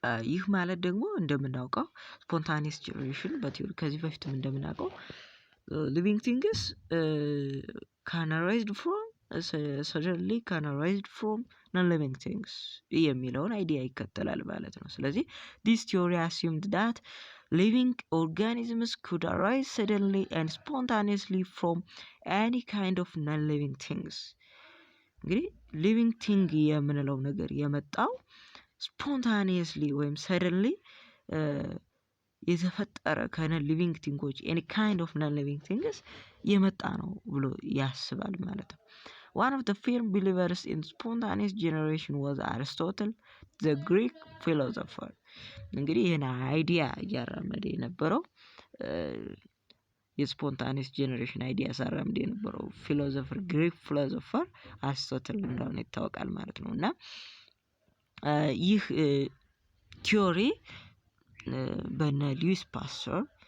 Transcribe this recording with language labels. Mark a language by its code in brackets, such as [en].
[am] ይህ ማለት ደግሞ እንደምናውቀው ስፖንታኒየስ ጄኔሬሽን በቲዮሪ ከዚህ በፊትም እንደምናውቀው ሊቪንግ ቲንግስ ካን አራይዝ ፍሮም [en] suddenly can arise from non-living things [am] የሚለውን አይዲያ ይከተላል ማለት ነው። ስለዚህ [en] this theory assumed that living organisms could arise suddenly and spontaneously from any kind of non-living things. [am] እንግዲህ living thing የምንለው ነገር የመጣው spontaneously ወይም suddenly የተፈጠረ ከነ ሊቪንግ ቲንጎች [en] any kind of non-living things [am] የመጣ ነው ብሎ ያስባል ማለት ነው። [en] One of the firm believers in spontaneous generation was Aristotle, the Greek philosopher. [am] እንግዲህ ይህን አይዲያ እያራመደ የነበረው የስፖንታኒየስ ጄኔሬሽን አይዲያ ያራመደ የነበረው ፊሎሶፈር ግሪክ ፊሎሶፈር አሪስቶትል እንደሆነ ይታወቃል ማለት ነው። እና ይህ ቲዮሪ በነ ሉዊስ ፓስተር